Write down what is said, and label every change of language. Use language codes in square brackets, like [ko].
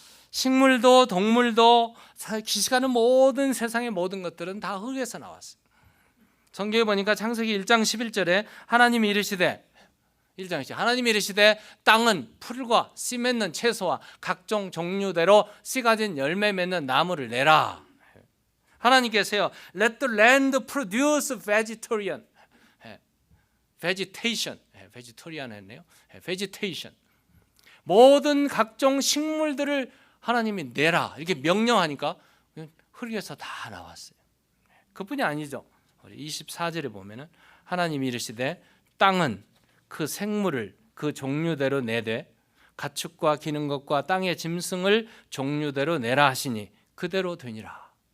[ko] 식물도 동물도 기시가는 모든 세상의 모든 것들은 다 흙에서 나왔어요. 성경에 보니까 창세기 1장 11절에 하나님이 이르시되, 1장 하나님이 이르시되 땅은 풀과 씨 맺는 채소와 각종 종류대로 씨 가진 열매 맺는 나무를 내라. 하나님께서요, [en] let the land produce vegetarian, vegetation, vegetarian [ko] 했네요. [en] vegetation. [ko] 모든 각종 식물들을 하나님이 내라 이렇게 명령하니까 흙에서 다 나왔어요. 그뿐이 아니죠. 24절에 보면은 하나님이 이르시되 땅은 그 생물을 그 종류대로 내되 가축과 기는 것과 땅의 짐승을 종류대로 내라 하시니 그대로 되니라.